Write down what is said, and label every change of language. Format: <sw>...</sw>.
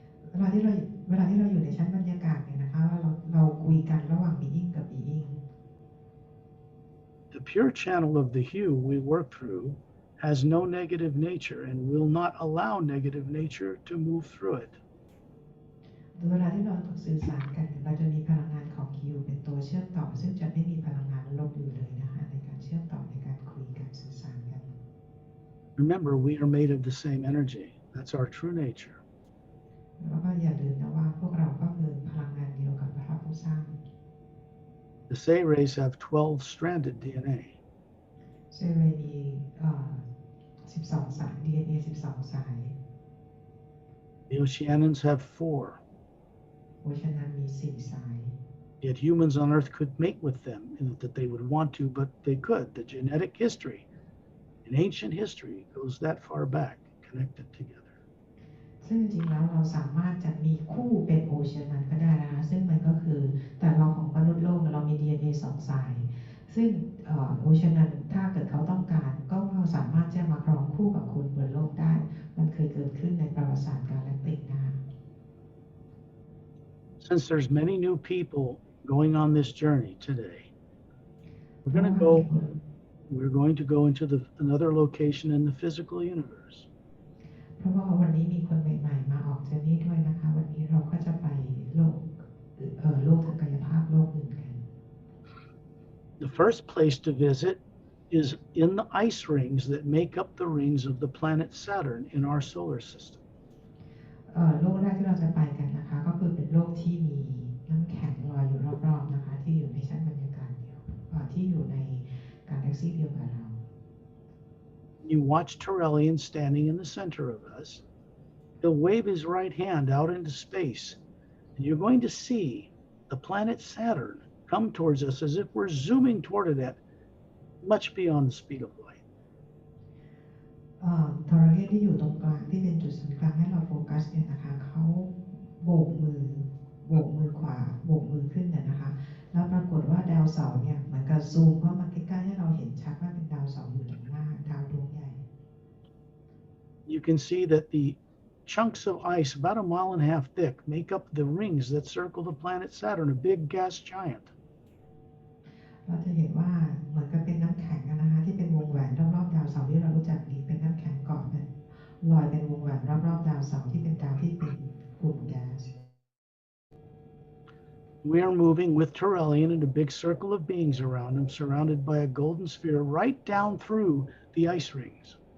<th>เวลาที่เราอยู่ในชั้นบรรยากาศเนี่ยนะคะว่าเราคุยกันระหว่าง being กับ being.</th> <en>The pure channel of the hue we work through has no negative nature and will not allow negative nature to move through it.</en> <th>เวลาที่เราสื่อสารกันเราจะมีพลังงานของคิวเป็นตัวเชื่อมต่อซึ่งจะไม่มีพลังงานลบอยู่เลยนะคะในการเชื่อมต่อในการคุยกันสื่อสารกัน</th> <en>Remember, we are made of the same energy. That's our true nature.</en> <th>แล้วก็อย่าลืมนะว่าพวกเราก็คือพลังงานเดียวกับพระผู้สร้าง</th> <en>The Say rays have 12 stranded DNA.</en> <th>เซลล์เลยมี12 สาย DNA 12 สาย</th> <en>The Oceanians have 4.</en> <th>โอเชียนันมี 4 สาย</th> <en>Yet humans on Earth could mate with them, and that they would want to, but they could. The genetic history in ancient history goes that far back, connected together.</en> <th>ซึ่งจริงๆแล้วเราสามารถจะมีคู่เป็นโอเชียนันก็ได้นะคะซึ่งมันก็คือแต่เราของมนุษย์โลกเรามี DNA 2 สาย ซึ่งโอเชียนันถ้าเกิดเขาต้องการก็สามารถจะมาครองคู่กับคุณบนโลกได้มันเคยเกิดขึ้นในประวัติศาสตร์กาแล็กติกนะคะ</th> <en>Since there's many new people going on this journey today, we're going to go into another location in the physical universe.</en> <th>เพราะว่าวันนี้มีคนใหม่ๆมาออกเจอร์นี่ด้วยนะคะวันนี้เราก็จะไปโลกทางกายภาพโลกอื่นกัน</th> <en>The first place to visit is in the ice rings that make up the rings of the planet Saturn in our solar system.</en> <th>โลกแรกที่เราจะไปกันนะคะก็คือเป็นโลกที่มีน้ำแข็งลอยอยู่รอบๆนะคะที่อยู่ในชั้นบรรยากาศเดียวที่อยู่ในกาแล็กซี่เดียวกับเรา</th> <en>You watch Tyrellian standing in the center of us. He'll wave his right hand out into space, and you're going to see the planet Saturn come towards us as if we're zooming toward it at much beyond the speed of light.</en> <th>ทอร์เรียนที่อยู่ตรงกลางที่เป็นจุดศูนย์กลางให้เราโฟกัสเนี่ยนะคะเขาโบกมือขวาโบกมือขึ้นเนี่ยนะคะแล้วปรากฏว่าดาวเสาร์เนี่ยเหมือนกับซูมเข้ามาใกล้ๆให้เราเห็นชัดว่าเป็นดาวเสาร์อยู่ตรงหน้าดาวดวงใหญ่</th> <en>You can see that the chunks of ice about 1.5 miles thick make up the rings that circle the planet Saturn, a big gas giant.</en> <th>เราจะเห็นว่าเหมือนกับเป็นน้ำแข็งนะคะที่เป็นวงแหวนรอบๆดาวเสาร์ที่เรารู้จักดีเป็นน้ำแข็งเกาะเป็นลอยเป็นวงแหวนรอบๆดาวเสาร์ที่เป็นดาวที่เป็นกลุ่มแก๊ส</th> <en>We are moving with Tyrellian in a big circle of beings around him, surrounded by a golden sphere right down through the ice rings.</en>